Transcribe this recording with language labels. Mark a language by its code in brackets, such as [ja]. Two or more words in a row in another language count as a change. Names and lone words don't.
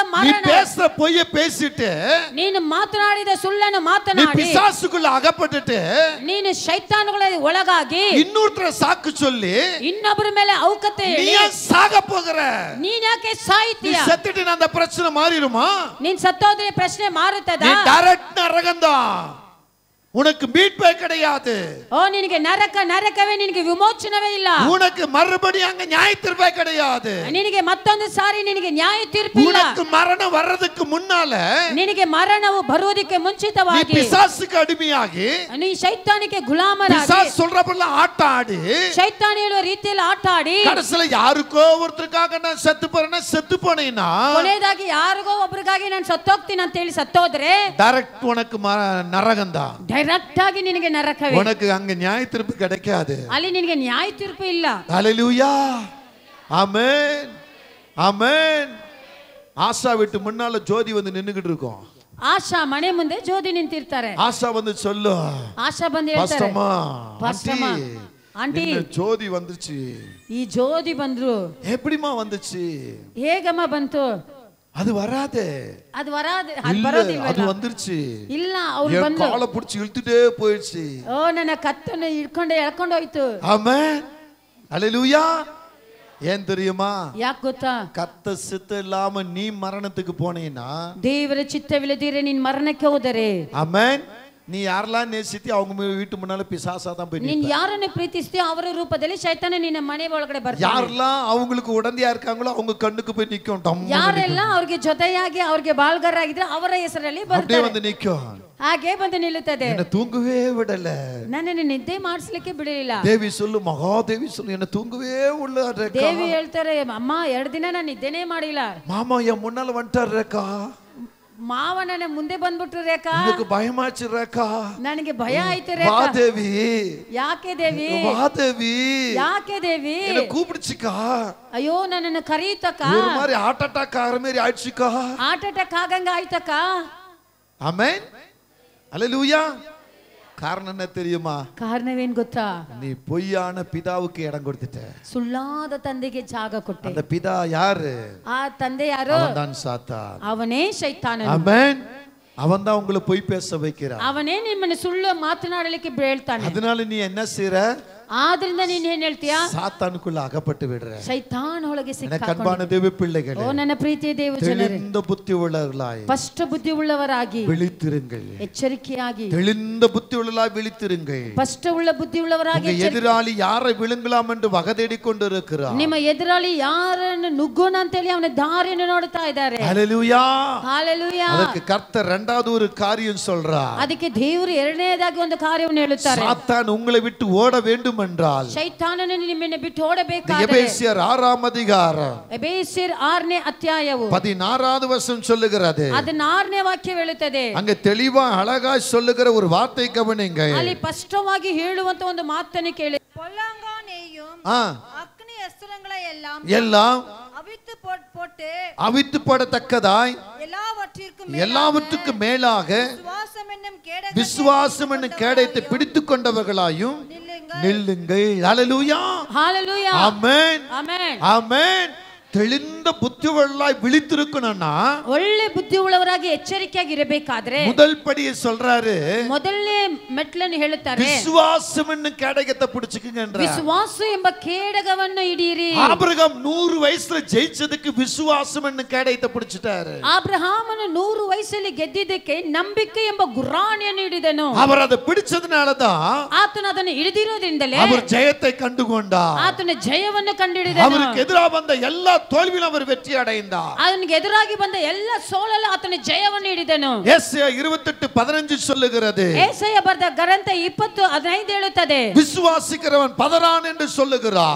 [ta] நீ [kn] ಮರಣ. [ta] பேசுற பொய்யை பேசிட்டு [kn] ನೀನು ಮಾತನಾಡಿದ ಸುಳ್ಳನ್ನು [ta] நீ [kn] ಮಾತನಾಡಿ [ta] பிசாசுக்குள்ள அகப்பட்டுட்டு [kn] ನೀನು ಶೈತಾನುಗಳ ಒಳಗಾಗಿ [ta] இன்னொருத்தர சாக்கு சொல்லி [kn] ಇನ್ನೊಬ್ಬರ ಮೇಲೆ ಔಕತೆ [ta] நீ [kn] ಹೇಳಿ [ta] ஏன் சாக போகிற? [kn] ನೀನ್ ಯಾಕೆ [ta] நீ [kn] ಸಾಯ್ತೀಯ? [ta] செத்துட்டு அந்த பிரச்சனை மாறிடுமா? [kn] ನೀನ್ ಸತ್ತೋದ್ರೆ ಪ್ರಶ್ನೆ ಮಾರುತ್ತದ? [ta] நீ டைரக்ட் நரகம்தான். உனக்கு மீட்பே கிடையாது. [kn] ಓ ನಿನಗೆ ನರಕವೇ, ನಿನಗೆ ವಿಮೋಚನವೇ ಇಲ್ಲ. [ta] உனக்கு மறுபடியும் அங்க நியாய தீர்ப்பே கிடையாது. [kn] ನಿನಗೆ ಮತ್ತೊಂದು ಸಾರಿ ನಿನಗೆ ನ್ಯಾಯ ತೀರ್ಪು ಇಲ್ಲ. [ta] உனக்கு மரணம் வர்றதுக்கு முன்னால [kn] ನಿನಗೆ ಮರಣವು ಬರುವುದಕ್ಕೆ [ta] நீ [kn] ಮುಂಚಿತವಾಗಿ [ta] பிசாசுக்கு அடிமையாகி [kn] ನೀ ಶೈತಾನಿಗೆ ಗುಲಾಮರಾಗಿ [ta] பிசாசு சொல்றப்பெல்லாம் ஆட்டம் ஆடி [kn] ಶೈತಾನ ಹೇಳುವ ರೀತಿಯಲ್ಲಿ ಆಟ ಆಡಿ [ta] கடைசில யாருக்கோ ஒருத்தருக்காக நான் செத்து போறேன்னா செத்து போனேன்னா [kn] ಕೊನೆಯದಾಗಿ ಯಾರಿಗೋ ಒಬ್ರಿಗಾಗಿ ನಾನು ಸತ್ತೋಗ್ತೀನಿ ಅಂತ ಹೇಳಿ ಸತ್ತೋದ್ರೆ [ta] டைரக்ட் உனக்கு நரகம் தான். [kn] ಡೈರೆಕ್ಟ್ ಆಗಿ ನಿನಗೆ ನರಕವೇ. [ta] உனக்கு அங்க நியாய தீர்ப்பு கிடைக்காது. [kn] ಅಲ್ಲಿ ನಿನಗೆ ನ್ಯಾಯ ತೀರ್ಪು ಇಲ್ಲ. [ta] ஹalleluya. ஆமென். ஆமென். ஆசா வீட்டு முன்னால ஜோதி வந்து நின்னுகிட்டு இருக்கும். [kn] ಆಶಾ ಮನೆ ಮುಂದೆ ಜ್ಯೋತಿ ನಿಂತಿರ್ತಾರೆ. [ta] ஆசா வந்து சொல்லு, [kn] ಆಶಾ ಬಂದು ಹೇಳ್ತಾರೆ, [ta] பாஸ்டம்மா பாஸ்டம்மா, ஆண்டி ஜோதி வந்துச்சு. [kn] ಈ ಜ್ಯೋತಿ ಬಂದ್ರು. [ta] எப்படிமா வந்துச்சு? [kn] ಹೇಗಮ್ಮ ಬಂತು? [ta] அது வராதே. [kn] ಅದು ಅದು [ta] அது [kn] ಬರೋದಿಲ್ಲ. [ta] வந்துருச்சு. [kn] ಇಲ್ಲ, ಅವ್ರು [ta] என் [kn] ಬಂದು [ta] காலை பிடிச்சி இழுத்துட்டே போயிடுச்சு. [kn] ಓ ನನ್ನ ಕತ್ತನ್ನು ಎಳ್ಕೊಂಡು ಹೋಯ್ತು. [ta] ஆமென். ஹalleluya. ஏன் தெரியுமா? [kn] ಯಾಕೆ ಗೊತ್ತಾ? [ta] கத்த சித்தம் இல்லாம நீ மரணத்துக்கு போனீன்னா, [kn] ದೇವರ ಚಿತ್ತವಿಲ್ಲದಿರೆ ನೀನ್ ಮರಣಕ್ಕೆ ಹೋದರೆ, [ta] ஆமென், நீ யாரெல்லாம் நேசித்தி அவங்க வீட்டு முன்னால பிசாசா தான் போய் [kn] ನೀನ್ ಯಾರನ್ನು ಪ್ರೀತಿಸ್ತೀಯೋ ಅವರ ರೂಪದಲ್ಲಿ ಶೈತಾನ ನಿನ್ನ ಮನೆ ಒಳಗಡೆ ಬರ್ತಾನೆ. [ta] யாரெல்லாம் அவங்களுக்கு உடந்தையா இருக்காங்களோ அவங்க கண்ணுக்கு போய் நிக்கும். [kn] ಯಾರೆಲ್ಲ ಅವ್ರಿಗೆ ಜೊತೆಯಾಗಿ ಅವ್ರಿಗೆ ಬಾಳ್ಗಾರಾಗಿದ್ರೆ ಅವರ ಹೆಸರಲ್ಲಿ [ta] அப்படியே [kn] ಬರ್ತಾರೆ. [ta] வந்து நிக்கும். [kn] ಹಾಗೆ ಬಂದು ನಿಲ್ಲುತ್ತದೆ. [ta] என்ன தூங்கவே விடல. [kn] ನನ್ನನ್ನು ನಿದ್ದೆ ಮಾಡಿಸ್ಲಿಕ್ಕೆ ಬಿಡಲಿಲ್ಲ. [ta] தேவி சொல்லு, மகாதேவி சொல்லு, என்ன தூங்கவே விடல ரேகா. [kn] ದೇವಿ ಹೇಳ್ತಾರೆ, ಅಮ್ಮ 2 ದಿನ ನಾನು ನಿದ್ದೆನೇ ಮಾಡಿಲ್ಲ. [ta] மாமா என் முன்னால வந்துட்டார் ரேகா. [kn] ಮಾವ ನನ್ನ ಮುಂದೆ ಬಂದ್ಬಿಟ್ರು ರೇಖಾ. [ta] எனக்கு பயமாச்சு ரேகா. [kn] ನನಗೆ ಭಯ ಆಯ್ತು ರೇಖಾ. [ta] வா தேவி. [kn] ಯಾಕೆ ದೇವಿ? [ta] வா தேவி. [kn] ಯಾಕೆ ದೇವಿ? [ta] என்ன கூப்பிடுச்சுக்கா. [kn] ಅಯ್ಯೋ ನನ್ನನ್ನು ಕರೀತಕ್ಕ. [ta] ஒரு மாதிரி [en] heart attack [ta] ஆகிற மாதிரி ஆயிடுச்சுக்கா. [en] heart attack [kn] ಆಗಂಗ ಆಯ್ತಕ್ಕ. [ta] ஆமென். ஹalleluya. காரணம் என்ன தெரியுமா? [kn] ಕಾರಣವೇನ್ ಗೊತ್ತಾ? [ta] நீ பொய்யான பிதாவுக்கு இடம் கொடுத்துட்ட. [kn] ಸುಳ್ಳಾದ ತಂದೆಗೆ ಜಾಗ ಕೊಟ್ಟೆ. [ta] அந்த பிதா யாரு? [kn] ಆ ತಂದೆ ಯಾರು? [ta] அவன்தான் சாத்தான். [kn] ಅವನೇ ಶೈತಾನ. [ta] ஆமென். அவன்தான் உங்களை பொய் பேச வைக்கிறான். [kn] ಅವನೇ ನಿಮ್ಮನ್ನು ಸುಳ್ಳು ಮಾತನಾಡಲಿಕ್ಕೆ ಹೇಳ್ತಾನೆ. [ta] அதனால நீ என்ன செய்ற? [kn] ಆದ್ರಿಂದ ನೀನ್ ಏನ್ ಹೇಳ್ತೀಯಾ? [ta] சாத்தானுக்குள்ள அகப்பட்டு விடுற. [kn] ಶೈತಾನ ಒಳಗೆ [ta] எனக்கு அன்பான தேவ பிள்ளைகளே, [kn] ಓ ನನ್ನ ಪ್ರೀತಿಯ ದೇವ ಜನರೇ, [ta] தெளிந்த புத்தி உள்ளவர்களாய் [kn] ಸ್ಪಷ್ಟ ಬುದ್ಧಿ ಉಳ್ಳವರಾಗಿ [ta] விழித்திருங்கள். [kn] ಎಚ್ಚರಿಕೆಯಾಗಿ [ta] தெளிந்த புத்தி உள்ளவர்களாய் விழித்திருங்கள். [kn] ಸ್ಪಷ್ಟ ಉಳ್ಳ ಬುದ್ಧಿ ಉಳ್ಳವರಾಗಿ. [ta] உங்க எதிராளி யாரை விழுங்கலாம் என்று வகதேடிக் கொண்டிருக்கிறார். [kn] ನಿಮ್ಮ ಎದುರಾಳಿ ಯಾರನ್ನು ನುಗ್ಗೋಣ ಅಂತೇಳಿ ಅವನ ದಾರಿಯನ್ನು ನೋಡ್ತಾ ಇದ್ದಾರೆ. [ta] ஹalleluya. [kn] ಹಾಲೆಲೂಯಾ. [ta] ಅದಕ್ಕೆ ಕರ್ತர் இரண்டாவது ஒரு காரியம் சொல்றார். [kn] ಅದಕ್ಕೆ ದೇವರು ಎರಡನೇದಾಗಿ ಒಂದು ಕಾರ್ಯವನ್ನು ಹೇಳುತ್ತಾರೆ. [ta] சாத்தான் உங்களை விட்டு ஓட வேண்டும் என்றால், [kn] ಶೈತಾನನು ನಿಮ್ಮನ್ನು ಬಿಟ್ಟು ಓಡಬೇಕಾದರೆ, [ta] எபேசியர் 6ஆம் அதிகாரம் [kn] ಎಬೇಸ್ಯರ್ 6ನೇ ಅಧ್ಯಾಯವು [ta] 16வது வசனம் சொல்லுகிறது. [kn] ಅದು 4ನೇ ವಾಕ್ಯ ಹೇಳುತ್ತದೆ. [ta] அங்க தெளிவா அழகா சொல்லுகிற ஒரு வார்த்தை கவனிங்க. [kn] ಅಲ್ಲಿ ಸ್ಪಷ್ಟವಾಗಿ ಹೇಳುವಂತ ಒಂದು ಮಾತನ್ನು ಕೇಳಿ. [ta] பொல்லாங்கானேயும் அக்னி அஸ்திரங்களை எல்லாம் அவித்து போடத்தக்கதாய் எல்லாவற்றிற்கும் மேலாக விசுவாசம் என்னும் கேடயத்தை பிடித்துக் கொண்டவர்களாயும் நில்லுங்கள். ஹalleluya. ஹalleluya. ஆமென். ஆமென். ஆமென். தெளிந்த புத்தியுள்ளவர்களாய் விழித்திருக்கணும்னா, [kn] ಒಳ್ಳೆ ಬುದ್ಧಿ ಉಳ್ಳವರಾಗಿ ಎಚ್ಚರಿಕೆಯಾಗಿ ಇರಬೇಕಾದ್ರೆ [ta] முதல் படியை சொல்றாரு. [kn] ಮೊದಲನೇ ಮೆಟ್ಲನ್ನು ಹೇಳುತ್ತಾರೆ, [ta] விசுவாசம் என்னும் கேடயத்தை பிடிச்சுக்குங்கன்ற. [kn] ವಿಶ್ವಾಸ ಎಂಬ ಕೇಡಗವನ್ನು ಹಿಡಿಯಿರಿ. [ta] ஆபிரகாம் 100 வயசுல ஜெயிச்சதுக்கு விசுவாசம் என்னும் கேடயத்தை பிடிச்சிட்டாரு. [kn] ಆಬ್ರಹಾಮನು 100 ವಯಸ್ಸಲ್ಲಿ ಗೆದ್ದಿದ್ದಕ್ಕೆ ನಂಬಿಕೆ ಎಂಬ ಗುರಾಣಿಯನ್ನು ಹಿಡಿದನು. [ta] அவர் அதை பிடிச்சதுனால தான் [kn] ಆತನು ಅದನ್ನು ಹಿಡಿದಿರೋದ್ರಿಂದಲೇ [ta] அவர் ஜெயத்தை கண்டுகொண்டார். [kn] ಆತನ ಜಯವನ್ನು ಕಂಡುಹಿಡಿದನು. [ta] அவருக்கு எதிராக வந்த எல்லா தோல்வியிலும் அவர் வெற்றி அடைந்தார். [kn] ಅವನಿಗೆ ಎದುರಾಗಿ ಬಂದ ಎಲ್ಲ ಸೋಲಲ್ಲೂ ಆತನು ಜಯವನ್ನು ಹಿಡಿದನು. [ta] ஏசாயா 28:15 சொல்லுகிறது. [kn] ஏசாயா ಬರೆದ ಗ್ರಂಥ 20:15 ಹೇಳುತ್ತದೆ, [ta] விசுவாசிக்கிறவன் பதறான் என்று சொல்லுகிறார்.